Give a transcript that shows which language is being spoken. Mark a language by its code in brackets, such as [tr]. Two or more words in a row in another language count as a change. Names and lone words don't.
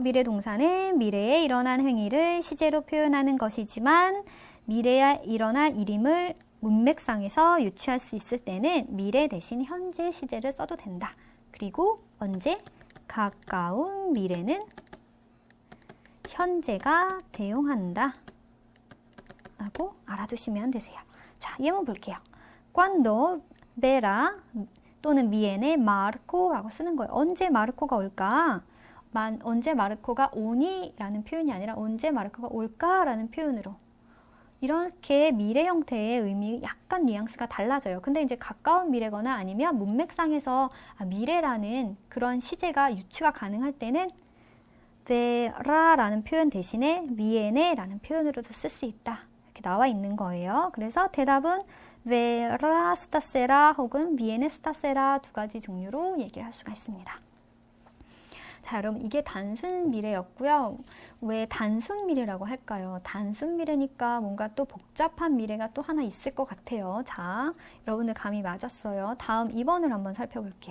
[ko] 미래 동사는 미래에 일어난 행위를 시제로 표현하는 것이지만 미래에 일어날 일임을 문맥상에서 유추할 수 있을 때는 미래 대신 현재 시제를 써도 된다. 그리고 언제? 가까운 미래는 현재가 대용한다 라고 알아두시면 되세요. 자, 예문 볼게요. [it] Quando verrà 또는 viene Marco [ko] 라고 쓰는 거예요. 언제 마르코가 올까? 언제 마르코가 오니? 라는 표현이 아니라 언제 마르코가 올까? 라는 표현으로 이렇게 미래 형태의 의미 약간 뉘앙스가 달라져요. 근데 이제 가까운 미래거나 아니면 문맥상에서 미래라는 그런 시제가 유추가 가능할 때는 verrá라는 표현 대신에 viene라는 표현으로도 쓸 수 있다. 이렇게 나와 있는 거예요. 그래서 대답은 [it] verrà stasera [ko] 혹은 [it] viene stasera [ko] 두 가지 종류로 얘기를 할 수가 있습니다. 자, 여러분 이게 단순 미래였고요. 왜 단순 미래라고 할까요? 단순 미래니까 뭔가 또 복잡한 미래가 또 하나 있을 것 같아요. 자, 여러분들 감이 맞았어요. 다음 2번을 한번 살펴볼게요.